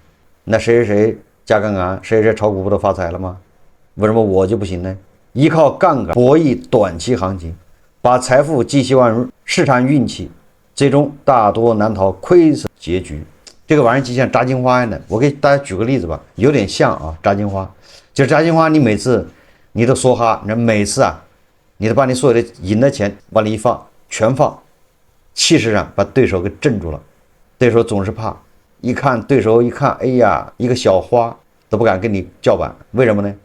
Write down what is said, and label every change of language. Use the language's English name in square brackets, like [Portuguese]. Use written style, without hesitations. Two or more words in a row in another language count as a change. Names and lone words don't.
[Chinese] 那誰加槓桿，誰炒股不都發財了嗎？為什麼我就不行呢？依靠槓桿博弈短期行情，把財富寄希望於市場運氣，最終大多難逃虧損結局。這個玩意兒就像炸金花一樣的，我給大家舉個例子吧，有點像啊，炸金花。就是炸金花，你每次你都梭哈，你每次啊，你都把你所有的贏的錢往裡一放，全放，氣勢上把對手給鎮住了。對手總是怕，對手一看，哎呀，一個小花都不敢跟你叫板，為什麼呢？